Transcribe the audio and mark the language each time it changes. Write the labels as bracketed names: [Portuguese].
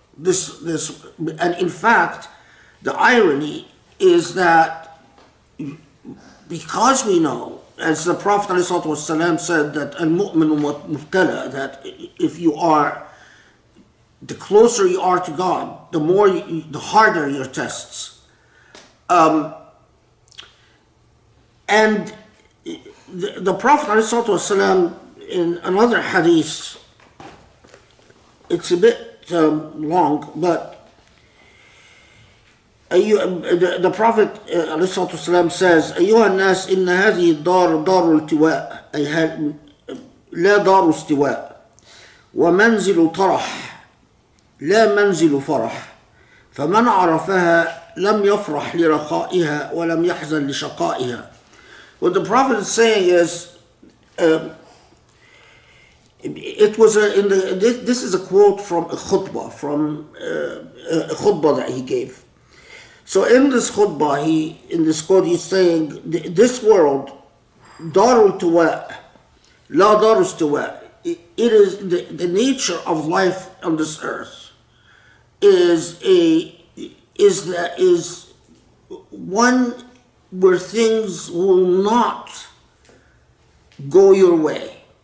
[English] And in fact, the irony is that because we know, as the Prophet ﷺ said, that [Arabic] al-mu'minu mubtala, [English] that if you are, the closer you are to God, the harder your tests. And the Prophet ﷺ, in another hadith, it's a bit long, but [Arabic] the Prophet ﷺ says, أيها الناس إن هذه الدار دار التواء، أي لا دار استواء، ومنزل طرح لا منزل فرح، فمن عرفها لم يفرح لرخائها ولم يحزن لشقائها. [English] What the Prophet is saying is, this is a quote from a khutbah, that he gave. So in this khutbah, in this quote, he's saying, this world, [Arabic] darul tuwa, la darul istiwa, [English] it is the nature of life on this earth is one where things will not go your way.